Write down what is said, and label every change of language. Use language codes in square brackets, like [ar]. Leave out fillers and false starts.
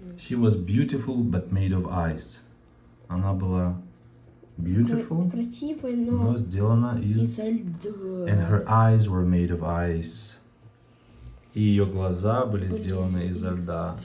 [en] She was beautiful but made of ice. [ru] Она была beautiful, красивая, но сделана из льда. [en] And her eyes were made of ice. [ru] И ее глаза были сделаны из льда.